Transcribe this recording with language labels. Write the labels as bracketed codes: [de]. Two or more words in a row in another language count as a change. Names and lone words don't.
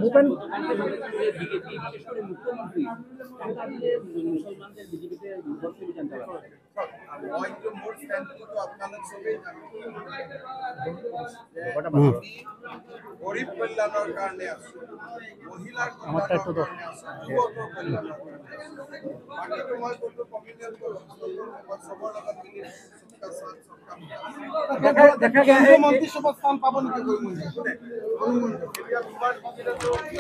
[as] মইতো মোৰ ষ্টেণ্ডটোতো আপোনালোক চবেই জানে গৰীব কল্যাণৰ কাৰণে আছো, মহিলাৰ কল্যাণৰ কাৰণে আছো, যুৱকৰ কল্যাণৰ কাৰণে আছো। বাকীটো মই কোনটো কমিউনিয়েল চবৰ লগত মিলি [hi] सबका साथ सबका विकास [bn] দেখা গেছে [as] মন্ত্রিসভাত স্থান পাব নেকি কৰিমগঞ্জ এতিয়া দুবাৰ জিকিলে তো